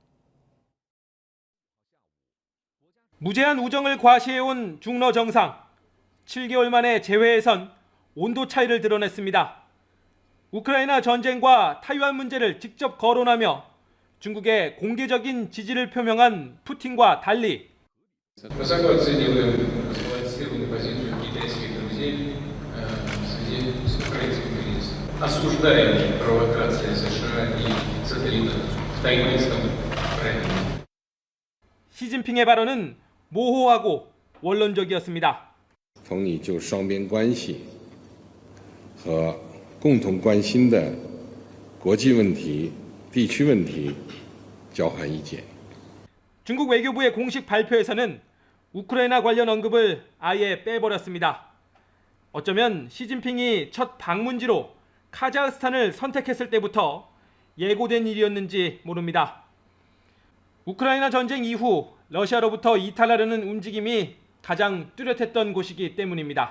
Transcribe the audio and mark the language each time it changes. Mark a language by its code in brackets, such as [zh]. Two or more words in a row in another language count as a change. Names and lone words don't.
[ko] 무제한 우정을 과시해온 중러 정상. 7개월 만에 재회에선 온도 차이를 드러냈습니다. 우크라이나 전쟁과 타이완 문제를 직접 거론하며 중국의 공개적인 지지를 표명한 푸틴과 달리 [ru] Высоко оцениваем сбалансированную позицию китайских друзей в связи с украинским кризисом. Осуждаем провокации США и сателлитов в Тайваньском крае. [ko] 시진핑의 발언은 모호하고 원론적이었습니다. [zh] 同你就双边关系和共同关心的国际问题、地区问题交换意见。 [ko] 중국 외교부의 공식 발표에서는 우크라이나 관련 언급을 아예 빼버렸습니다. 어쩌면 시진핑이 첫 방문지로 카자흐스탄을 선택했을 때부터 예고된 일이었는지 모릅니다. 우크라이나 전쟁 이후 러시아로부터 이탈하려는 움직임이 가장 뚜렷했던 곳이기 때문입니다.